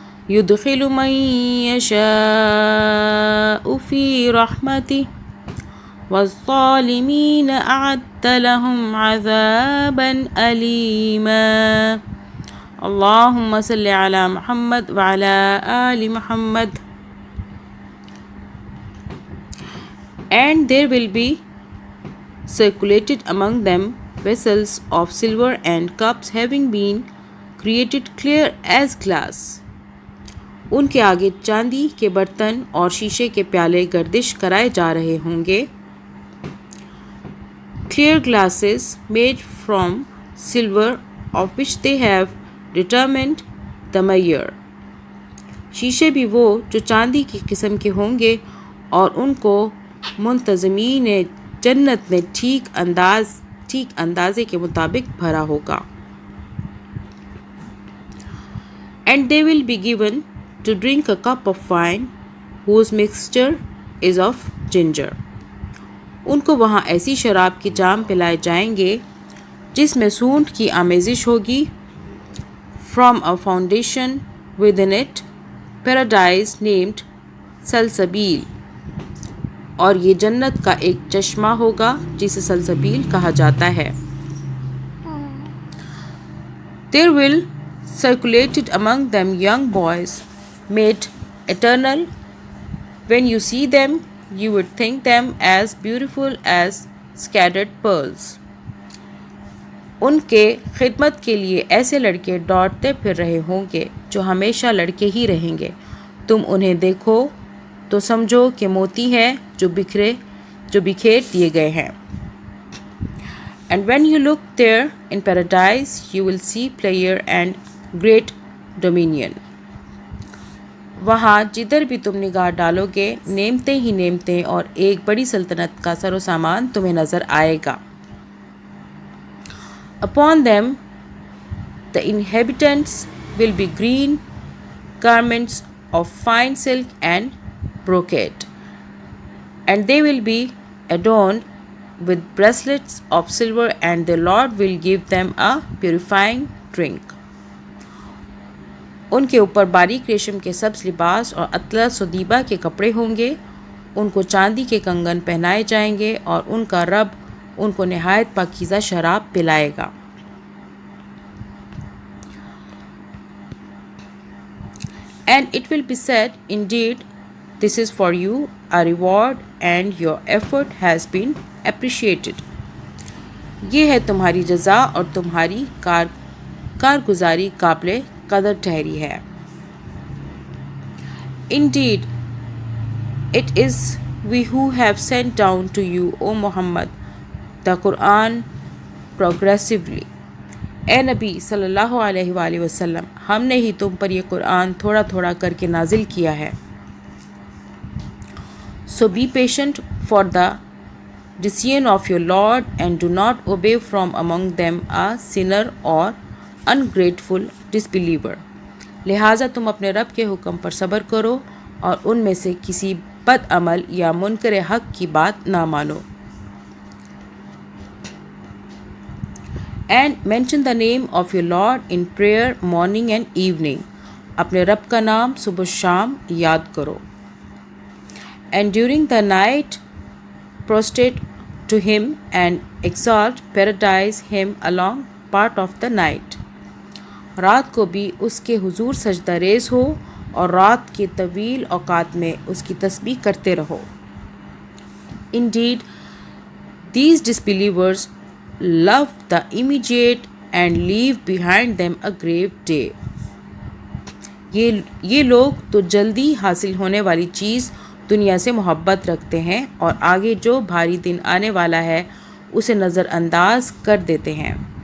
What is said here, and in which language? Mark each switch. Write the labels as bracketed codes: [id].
[ar] يدخل من يشاء في رحمته والظالمين أعد لهم عذابا أليما. اللهم صل على محمد وعلى آل محمد. [en] And there will be circulated among them vessels of silver and cups having been created clear as glass. [hi] उनके आगे चांदी के बर्तन और शीशे के प्याले गर्दिश कराए जा रहे होंगे. [en] Clear glasses made from silver of which they have determined the measure. [hi] शीशे भी वो जो चांदी की किस्म के होंगे और उनको मुंतज़मीन जन्नत ने ठीक अंदाजे के मुताबिक भरा होगा. [en] And they will be given to drink a cup of wine whose mixture is of ginger. [hi] उनको वहाँ ऐसी शराब की जाम पिलाए जाएंगे जिसमें सूंठ की आमेजिश होगी. [en] From a fountain within it, paradise named सलसबील. [hi] और ये जन्नत का एक चश्मा होगा जिसे सलसबील कहा जाता है. [en] There will circulated among them young boys made eternal. When you see them, you would think them as beautiful as scattered pearls. [hi] उनके खिदमत के लिए ऐसे लड़के दौड़ते फिर रहे होंगे जो हमेशा लड़के ही रहेंगे. तुम उन्हें देखो तो समझो कि मोती हैं जो बिखेर दिए गए हैं. [en] And when you look there in paradise, you will see pleasure and great dominion. [hi] वहाँ जिधर भी तुम निगाह डालोगे नेमते ही नेमते और एक बड़ी सल्तनत का सरो सामान तुम्हें नज़र आएगा. [en] Upon them the inhabitants will be green garments of fine silk and brocade, and they will be adorned with bracelets of silver, and the Lord will give them a purifying drink. [hi] उनके ऊपर बारीक रेशम के सब्ज़ लिबास और अतलस और दीबा के कपड़े होंगे. उनको चांदी के कंगन पहनाए जाएंगे और उनका रब उनको नहायत पाकीज़ा शराब पिलाएगा. [en] And it will be said, indeed, this is for you a reward and your effort has been appreciated. [hi] ये है तुम्हारी जज़ा और तुम्हारी कारगुजारी काबिल कदर ठहरी है. [en] Indeed, it is we who have sent down to you, O Muhammad, the Quran progressively. [hi] ए नबी सल्लल्लाहु अलैहि वसल्लम, हमने ही तुम पर यह कुरान थोड़ा थोड़ा करके नाजिल किया है. [en] So be patient for the decision of your Lord and do not obey from among them a sinner or ungrateful disbeliever. [hi] लिहाजा तुम अपने रब के हुक्म पर सब्र करो और उनमें से किसी बद अमल या मुनकर हक की बात ना मानो. [en] And mention the name of your Lord in prayer morning and evening. [hi] अपने रब का नाम सुबह शाम याद करो. [en] And during the night prostrate to him and exalt paradise him along part of the night. [hi] रात को भी उसके हुजूर सजदा रेज़ हो और रात के तवील औकात में उसकी तस्बीह करते रहो. [en] Indeed, these disbelievers love the immediate and leave behind them a grave day. [hi] ये लोग तो जल्दी हासिल होने वाली चीज़ दुनिया से मोहब्बत रखते हैं और आगे जो भारी दिन आने वाला है उसे नज़रअंदाज कर देते हैं.